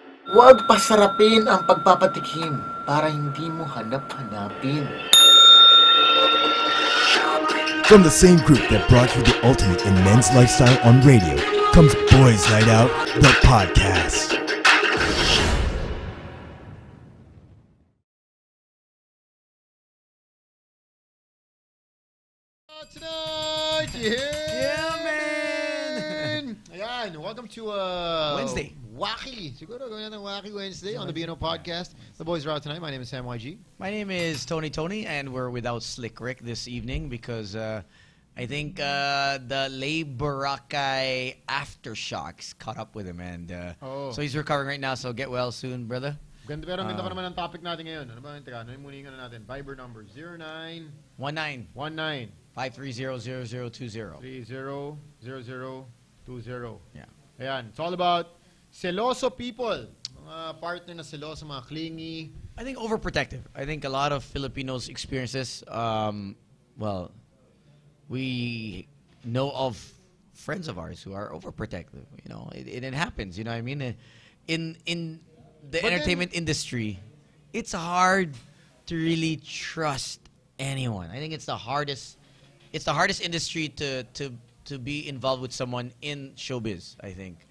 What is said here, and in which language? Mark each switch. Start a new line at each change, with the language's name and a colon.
Filipino: Huwag pasarapin ang pagpapatikim para hindi mo hanap-hanapin.
English: From the same group that brought you the ultimate in men's lifestyle on radio comes Boys Night Out, the podcast. Tonight, yeah, man! Ayan, welcome to Wednesday. Wacky.
Filipino: Siguro gawin natin
English: Wacky Wednesday on the B&O podcast. The boys are out tonight. My name is Sam YG. My name is Tony, and we're without Slick Rick this evening because I think the Lay Boracay aftershocks caught up with him, and so he's recovering right now. So get well soon, brother.
Filipino: Ganda pa naman ang topic natin ngayon. Ano ba yung teka? Ano yung muna natin?
English: Viber number 0919 530-0020. 300020. Yeah.
Filipino: Ayan.
English: It's all about seloso people.
Filipino: Mga partner na seloso, mga clingy.
English: I think overprotective. I think a lot of Filipinos experience this. Well, we know of friends of ours who are overprotective. You know, it happens. You know what I mean? In the entertainment industry, it's hard to really trust anyone. I think it's the hardest industry to be involved with someone in showbiz, I think.